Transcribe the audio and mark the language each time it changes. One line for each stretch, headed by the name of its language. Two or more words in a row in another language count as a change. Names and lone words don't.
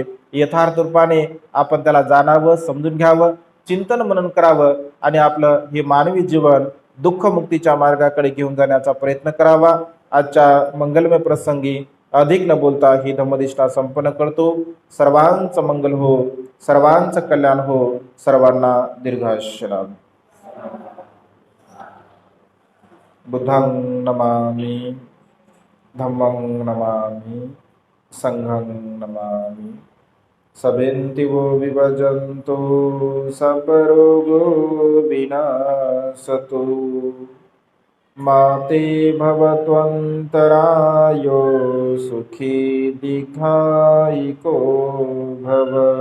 Marathi: यथार्थ रूपाने आपण त्याला जाणावं, समजून घ्यावं, चिंतन मनन करावं आणि आपलं हे मानवी जीवन दुःखमुक्तीच्या मार्गाकडे घेऊन जाण्याचा प्रयत्न करावा. आजच्या मंगलमय प्रसंगी अधिक न बोलता ही धम्मनिष्ठा संपन्न करतो. सर्वांचं मंगल हो, सर्वांचं कल्याण हो, सर्वांना दीर्घायुष्य लाभ.
Pali: बुद्धं नमामि, धम्मं नमामि, संघं नमामि. सबेन्तिवो विभजन्तु सर्वरोगो विनाशतु. माते भवत्वन्तरायो सुखी दीर्घायिको भव.